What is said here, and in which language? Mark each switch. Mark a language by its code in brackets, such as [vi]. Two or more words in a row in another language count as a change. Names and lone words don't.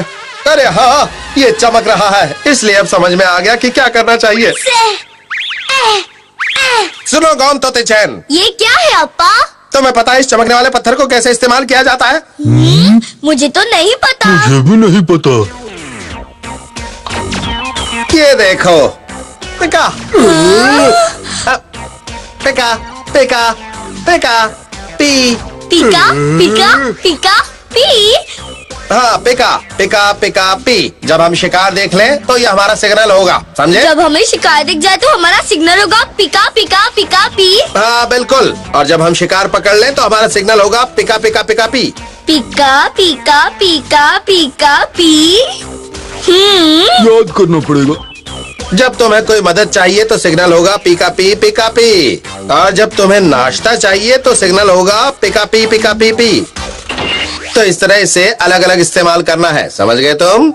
[hi] अरे हाँ, ये चमक रहा है, इसलिए अब समझ में आ गया कि क्या करना चाहिए। सुनो गौन तोते चैन, ये क्या है अप्पा? तुम्हें पता है इस चमकने वाले पत्थर को कैसे इस्तेमाल किया जाता है? मुझे तो नहीं पता। मुझे भी नहीं पता। ये देखो, पिका पिका पिका पिका पी। पिका पिका पिका पी। हाँ, पिका पिका पिका पी। जब हम शिकार देख लें तो ये हमारा सिग्नल होगा, समझे? जब हमें शिकार दिख जाए तो हमारा सिग्नल होगा पिका पिका पिका पी। हाँ बिल्कुल। और जब हम शिकार पकड़ लें तो हमारा सिग्नल होगा पिका पिका पिका पी। पिका पिका पिका पिका पी। याद करना पड़ेगा। जब तुम्हें कोई मदद चाहिए तो सिग्नल होगा पिका पी पिका पी। और जब तुम्हें नाश्ता चाहिए तो सिग्नल होगा पिका पी पिका पी पी। तो इस तरह इसे अलग अलग इस्तेमाल करना है, समझ गए तुम?